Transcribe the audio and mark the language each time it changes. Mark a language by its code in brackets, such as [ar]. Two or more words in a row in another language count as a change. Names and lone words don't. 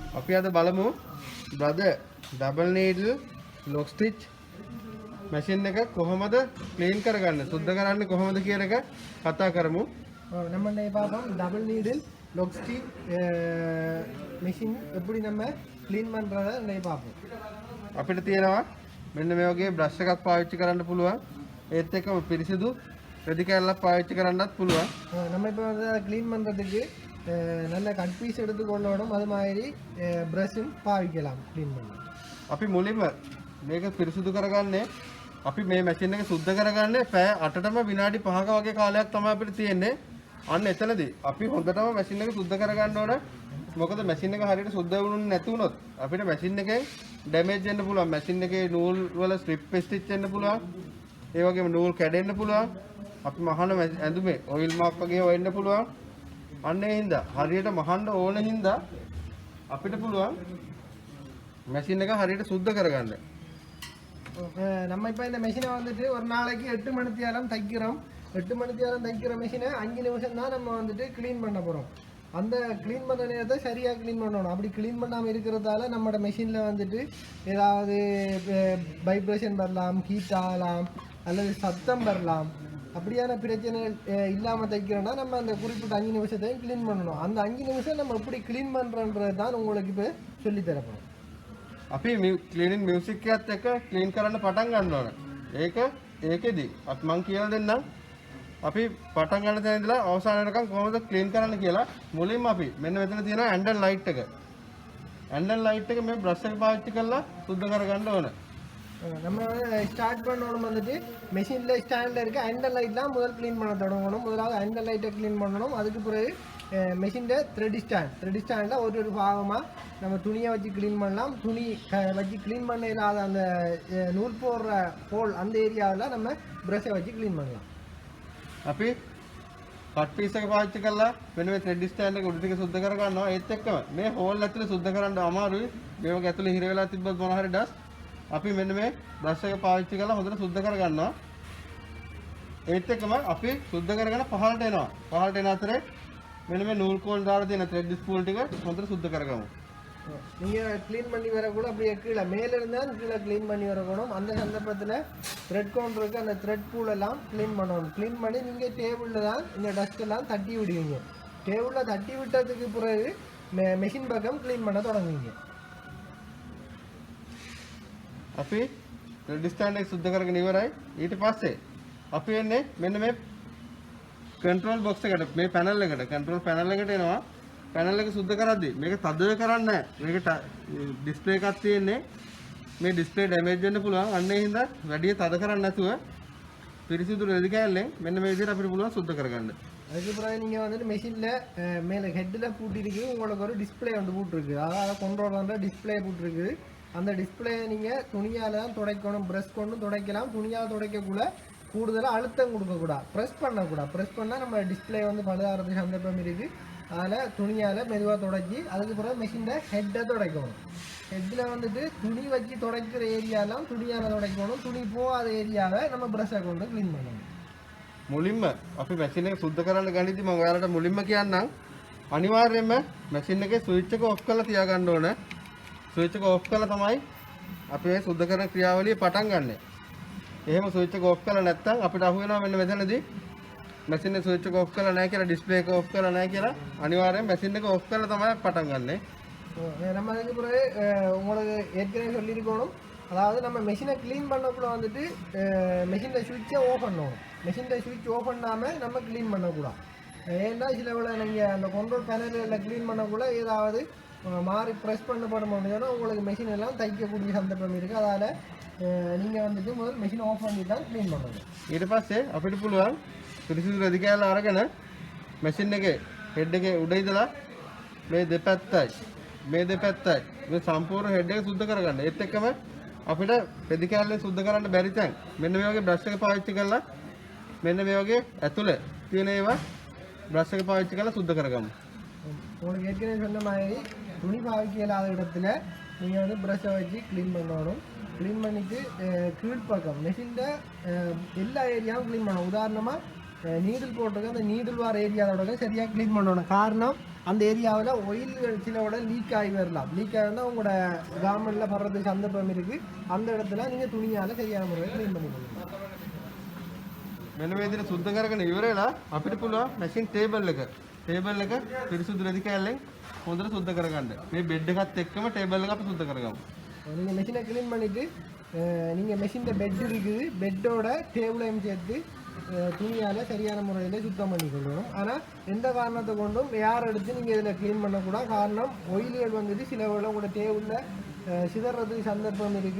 [si] අපි අද බලමු [en] brother double needle lock stitch machine [si] එක කොහොමද clean කරගන්නේ සුද්ධ කරන්නේ කොහොමද කියන එක කතා කරමු. [ta] நம்ம இன்னைக்கு பார்ப்போம் [en] double needle lock stitch machine [ta] எப்படி நம்ம க்ளீன் பண்ணுறதை இன்னைக்கு பார்ப்போம். [si] අපිට තියෙනවා මෙන්න මේ වගේ brush එකක් පාවිච්චි කරන්න පුළුවන්. ඒත් එක්කම පිරිසිදු රෙදි කැල්ලක් පාවිච්චි කරන්නත් පුළුවන්. [ta] நம்ம இப்போ வந்து அதை க்ளீன் பண்ணுறதுக்கு நல்ல [en] cut piece [ta] எடுத்துக்கொள்ளணும். அது மாதிரி ப்ரஷும் பாவிக்கலாம் க்ளீன் பண்ண. [si] අපි මුලින්ම මේක පිරිසිදු කරගන්නේ අපි මේ මැෂින් එක සුද්ධ කරගන්නේ පැය 8ටම විනාඩි 5ක වගේ කාලයක් තමයි අපිට තියෙන්නේ. අන්න එතනදී අපි හොඳටම මැෂින් එක සුද්ධ කරගන්න ඕන. මොකද මැෂින් එක හරියට සුද්ධ වුණේ නැති වුණොත් අපිට මැෂින් එකෙන් ඩැමේජ් වෙන්න පුළුවන්. මැෂින් එකේ නූල් වල [en] strip stitch [si] වෙන්න පුළුවන්. ඒ වගේම නූල් කැඩෙන්න පුළුවන්. අපි මහන ඇඳුමේ [en] oil mark [si] වගේ වෙන්න පුළුවන්. අන්න ඒ හින්දා හරියට මහන්න ඕන හින්දා අපිට පුළුවන් මැෂින් එක හරියට සුද්ධ කරගන්න. [ta] நம்ம இப்போ இந்த மெஷினை வந்துட்டு ஒரு நாளைக்கு 8 மணி நேரம் தைக்கிறோம். 8 மணி நேரம் தைக்கிற மெஷினை 5 நிமிஷம் தான் நம்ம வந்துட்டு க்ளீன் பண்ண போகிறோம். அந்த க்ளீன் பண்ணுற நேரத்தை சரியாக க்ளீன் பண்ணணும். அப்படி க்ளீன் பண்ணாமல் இருக்கிறதால நம்மளோட மெஷினில் வந்துட்டு ஏதாவது வைப்ரேஷன் வரலாம், ஹீட் ஆகலாம், அல்லது சத்தம் வரலாம். அப்படியான பிரச்சனை இல்லாமல் தைக்கிறோன்னா நம்ம அந்த குறிப்பிட்ட 5 நிமிஷத்தையும் க்ளீன் பண்ணணும். அந்த 5 நிமிஷம் நம்ம எப்படி க்ளீன் பண்ணுறன்றது தான் உங்களுக்கு இப்போ சொல்லித்தரப்படும். [si] අපි [en] cleaning music [si] එකත් එක්ක ක්ලීන් කරන්න පටන් ගන්න ඕන. ඒකෙදි අපි මං කියලා දෙන්නම්. අපි පටන් ගන්න තැන ඉඳලා අවසාන වෙනකම් කොහොමද ක්ලීන් කරන්න කියලා මුලින්ම අපි මෙන්න මෙතන තියෙනවා [en] handle light [si] එක. [en] handle light [si] එක මේ බ්‍රෂ් එක පාවිච්චි කරලා සුද්ධ කරගන්න ඕන. [ta] நம்ம ஸ்டார்ட் பண்ணணும் வந்துட்டு மெஷினில் ஸ்டாண்டில் இருக்க [en] handle light [ta] முதல் க்ளீன் பண்ண தொடங்கணும். முதலாவது [en] handle light [ta] க்ளீன் பண்ணணும். அதுக்கு பிறகு மெஷினில் [en] thread stand [ta] ஒரு பாகமாக நம்ம துணியை வச்சு க்ளீன் பண்ணலாம். துணி வச்சு க்ளீன் பண்ண இல்லாத அந்த நூல் போடுற ஹோல் அந்த ஏரியாவில் நம்ம ப்ரஷை வச்சு க்ளீன் பண்ணலாம். [si] අපි [en] cut piece [si] එක පාවිච්චි කරලා මෙන්න මේ [en] thread stand [si] එක උඩ ටික සුද්ධ කර ගන්නවා. ඒත් එක්කම මේ හෝල් ඇතුලේ සුද්ධ කරන්න අමාරුයි. මේ වගේ ඇතුලේ හිර වෙලා තිබ්බත් මොන හරි ඩස්ට් අපි මෙන්න මේ බ්‍රෂ් එක පාවිච්චි කරලා හොඳට සුද්ධ කර ගන්නවා. ඒත් එක්කම අපි සුද්ධ කරගෙන පහළට එනවා. පහළට එන අතරේ මෙන්න මේ නූල් කෝල් දාලා තියෙන [en] thread spool [si] ටික හොඳට සුද්ධ කරගමු. [ta] நீங்கள் க்ளீன் பண்ணி வரக்கூட அப்படியே கீழே மேலே இருந்தால் கீழே க்ளீன் பண்ணி வரக்கூடும். அந்த சந்தர்ப்பத்தில் [en] thread counter [ta] அந்த [en] thread spool [ta] க்ளீன் பண்ணணும். க்ளீன் பண்ணி நீங்கள் டேபிளில் தான் இந்த டஸ்ட்டெல்லாம் தட்டி விடுவீங்க. டேபிளில் தட்டி விட்டதுக்கு பிறகு மெஷின் பக்கம் க்ளீன் பண்ண தொடங்குவீங்க. [si] අපි [en] thread stand [si] එක සුද්ධ කරගෙන ඉවරයි. ඊට පස්සේ අපි එන්නේ මෙන්න මේ [en] control box [si] එකට මේ පැනල් එකට [en] control panel [si] එකට එනවා. පැනල් එක සුද්ධ කරද්දී මේක තද කරන්නේ නැහැ. මේක ඩිස්ප්ලේ එකක් තියෙන්නේ. මේ [en] display damage [si] වෙන්න පුළුවන්. අන්න ඒ හින්දා වැඩි තද කරන්නේ නැතුව පිරිසිදු රෙදි කෑල්ලෙන් මෙන්න මේ විදිහට අපිට පුළුවන් සුද්ධ කරගන්න. [ta] அதுக்கு பிறகு நீங்கள் வந்துட்டு மெஷினில் மேலே ஹெட்டில் பூட்டிருக்கு. உங்களுக்கு ஒரு டிஸ்பிளே வந்து போட்டிருக்கு. அதாவது கண்ட்ரோல் பண்ணுற டிஸ்பிளே போட்டிருக்கு. அந்த டிஸ்பிளேயை நீங்கள் துணியால் தான் துடைக்கணும். ப்ரெஷ் கொண்டு துடைக்கலாம். துணியால் துடைக்கக்கூட கூடுதலாக அழுத்தம் கொடுக்கக்கூடாது. ப்ரெஸ் பண்ணக்கூடாது. ப்ரெஸ் பண்ணால் நம்ம டிஸ்பிளே வந்து பழுதாகிறதுக்கு சந்தர்ப்பம் இருக்குது. அதில் துணியால் மெதுவாக துடைச்சி அதுக்கு பிறகு மெஷினை ஹெட்டை துடைக்கணும். ஹெட்டில் வந்துட்டு துணி வச்சு துடைக்கிற ஏரியாலாம் துணியால் துடைக்கணும். துணி போகாத ஏரியாவை நம்ம ப்ரஷ்ஷை கொண்டு க்ளீன் பண்ணணும். [si] මුලින්ම අපි මැෂින් එක සුද්ධ කරන්න ගනිද්දි මම ඔයාලට මුලින්ම කියන්නම් අනිවාර්යයෙන්ම මැෂින් එකේ ස්විච් එක ඔෆ් කරලා තියාගන්න ඕන. ස්විච් එක ඔෆ් කරලා තමයි අපි මේ සුද්ධ කරන ක්‍රියාවලිය පටන් ගන්නෙ. එහෙම ස්විච් එක ඔෆ් කරලා නැත්නම් අපිට අහු වෙනවා මෙන්න මෙතනදී මැෂින් එක ස්විච් එක ඔෆ් කරලා නැහැ කියලා ඩිස්ප්ලේ එක ඔෆ් කරලා නැහැ කියලා අනිවාර්යෙන් මැෂින් එක ඔෆ් කරලා තමයි පටන් ගන්නෙ. [ta] நம்ம அதுக்கு பிறகு உங்களுக்கு ஏற்கனவே சொல்லியிருக்கணும். அதாவது நம்ம மெஷினை க்ளீன் பண்ணக்குள்ள வந்துட்டு மெஷினில் [en] switch off [ta] பண்ணணும். மெஷினில் [en] switch off [ta] பண்ணாமல் நம்ம க்ளீன் பண்ணக்கூடாது. ஏன்னா சில வேளை நீங்கள் அந்த [en] control panel [ta] க்ளீன் பண்ணக்குள்ள ஏதாவது மாறி ப்ரெஸ் பண்ணப்பட முடியும்னா உங்களுக்கு மெஷின் எல்லாம் தைக்கக்கூடிய சந்தர்ப்பம் இருக்குது. அதால் நீங்கள் வந்துட்டு முதல் [en] machine off [ta] பண்ணி தான் க்ளீன் பண்ணணும். [si] ඊට පස්සේ අපිට පුළුවන් පිරිසිදු රෙදි කෑල්ල අරගෙන මැෂින් එකේ හෙඩ් එකේ උඩ ඉඳලා මේ දෙපැත්තයි මේ සම්පූර්ණ හෙඩ් එක සුද්ධ කරගන්න. ඒත් එක්කම අපිට රෙදි කෑල්ලෙන් සුද්ධ කරන්න බැරි තැන් මෙන්න මේ වගේ බ්‍රෂ් එක පාවිච්චි කරලා මෙන්න මේ වගේ ඇතුළේ තියෙන ඒවා බ්‍රෂ් එක පාවිච්චි කරලා සුද්ධ කරගමු. [ta] உங்களுக்கு ஏற்கனவே சொன்ன மாதிரி துணி பாவிக்க இல்லாத இடத்துல நீங்கள் வந்து ப்ரஷ்ஷை வச்சு க்ளீன் பண்ணணும். க்ளீன் பண்ணிவிட்டு கீழ்ப்பக்கம் மெஷினில் எல்லா ஏரியாவும் க்ளீன் பண்ணணும். உதாரணமாக நீடில் போட்டிருக்க அந்த நீடில் வார ஏரியாவோட சரியாக க்ளீன் பண்ணணும். காரணம் அந்த ஏரியாவில் ஒயில்கள் சிலவோட லீக் ஆகி வரலாம். லீக் ஆகினா உங்களோட கவர்மெண்ட்டில் வர்றதுக்கு சந்தர்ப்பம் இருக்குது. அந்த இடத்துல நீங்கள் துணியால் சரியான முறையில் க்ளீன் பண்ணிக்கணும். [si] මෙන්න මේ විදිහට සුද්ධ කරගෙන ඉවරලා අපිට පුළුවන් [en] machine table [si] එක පිරිසුදු රෙදි කෑල්ලෙන් හොඳට සුද්ධ කරගන්න. මේ බෙඩ් එකත් එක්කම ටේබල් එක අපි සුද්ධ කරගමු. [ta] நீங்கள் மெஷினை க்ளீன் பண்ணிவிட்டு நீங்கள் மெஷினில் பெட் இருக்குது, பெட்டோட டேபிளையும் சேர்த்து துணியால் சரியான முறையில் சுத்தம் பண்ணி கொள்ளணும். ஆனால் எந்த காரணத்தை கொண்டும் யார் எடுத்து நீங்கள் இதில் க்ளீன் பண்ணக்கூடாது. காரணம் ஒயில்கள் வந்துட்டு சில உங்களோட டேபிளில் சிதறதுக்கு சந்தர்ப்பம் இருக்குது.